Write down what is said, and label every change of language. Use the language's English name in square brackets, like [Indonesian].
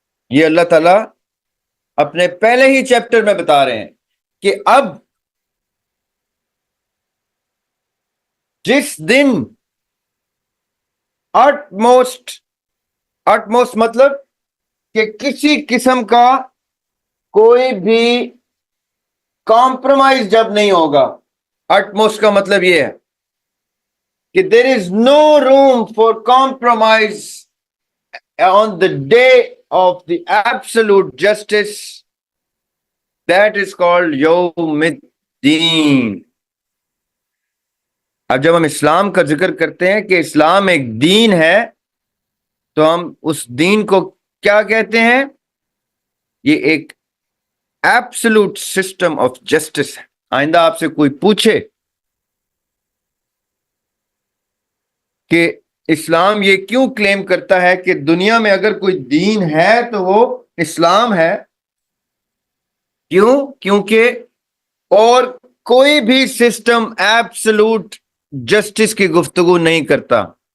[Urdu] یہ اللہ تعالیٰ اپنے پہلے ہی چیپٹر میں بتا رہے ہیں کہ اب جس دن utmost مطلب کہ کسی قسم کا کوئی بھی کمپرومائز جب نہیں ہوگا. [English] utmost [Urdu] کا مطلب یہ ہے کہ [English] there is no room for compromise on the day of the absolute justice. That is called یوم الدین. [Urdu] اب جب ہم اسلام کا ذکر کرتے ہیں کہ اسلام ایک دین ہے، تو ہم اس دین کو کیا کہتے ہیں؟ یہ ایک [English] absolute system of justice [Urdu] ہے. آئندہ آپ سے کوئی پوچھے کہ اسلام یہ کیوں کلیم کرتا ہے کہ دنیا میں اگر کوئی دین ہے تو وہ اسلام ہے، کیوں؟ کیونکہ اور کوئی بھی سسٹم ایبسلوٹ جسٹس کی گفتگو نہیں کرتا.